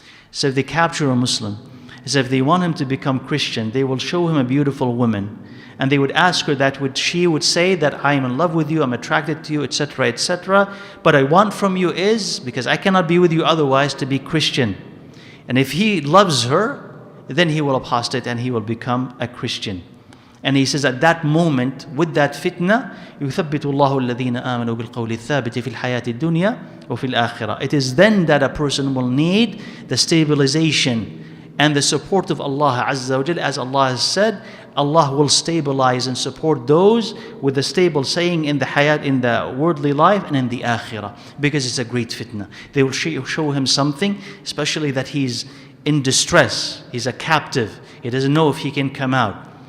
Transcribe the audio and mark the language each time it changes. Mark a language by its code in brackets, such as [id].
[en] So if they capture a Muslim, so if they want him to become Christian, they will show him a beautiful woman, and they would ask her that she would say that I am in love with you, I'm attracted to you, etc., etc. But I want from you is, because I cannot be with you otherwise, to be Christian. And if he loves her, then he will apostate and he will become a Christian. And he says at that moment, with that fitna, [ar] يُثَبِّتُ اللَّهُ الَّذِينَ آمَنُوا بِالْقَوْلِ الثَّابِتِ فِي الْحَيَاةِ الدُّنْيَا وَفِي الْآخِرَةِ. [en] It is then that a person will need the stabilization and the support of Allah Azza wa Jal. As Allah has said, Allah will stabilize and support those with the stable saying in the hayat, in the worldly life, and in the akhirah, because it's a great fitna. They will show him something, especially that he's in distress, he's a captive, he doesn't know if he can come out.